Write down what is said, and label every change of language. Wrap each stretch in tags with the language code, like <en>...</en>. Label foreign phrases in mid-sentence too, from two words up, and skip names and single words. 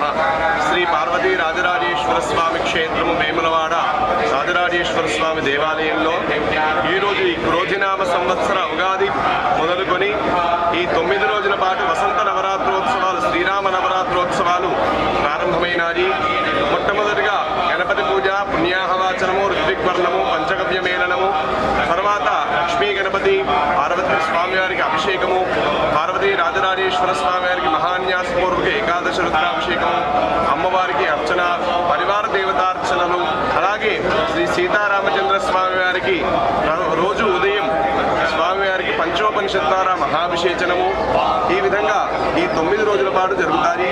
<te>श्री पार्वती राजराजेश्वर स्वामी क्षेत्रम वेमुलवाड़ राजराजेश्वर स्वामी देवालయంలో ఈ రోజు ఈ క్రోధినామ సంవత్సర ఉగాది మొదలుకొని ఈ 9 రోజుల పాటు వసంత నవరాత్రోత్సవాలు, శ్రీరామ నవరాత్రోత్సవాలు ప్రారంభమైనాయి. మొట్టమొదటిగా గణపతి పూజ, పుణ్యాహవాచనము, ఋత్విక్వర్ణము, పంచగవ్య మేళనము, తర్వాత లక్ష్మీ గణపతి పార్వతీ స్వామి వారికి అభిషేకము, పార్వతీ రాజరాజేశ్వర స్వామి వారికి మహాన్యాసపూర్వక ఏకాదశ రుద్రాభిషేకము, అమ్మవారికి అర్చన, పరివార దేవతార్చనలు, అలాగే శ్రీ సీతారామచంద్ర స్వామి వారికి రోజు ఉదయం స్వామివారికి పంచోపనిషత్తార మహాభిషేచనము, ఈ విధంగా ఈ 9 రోజుల పాటు జరుగుతాయి.</te>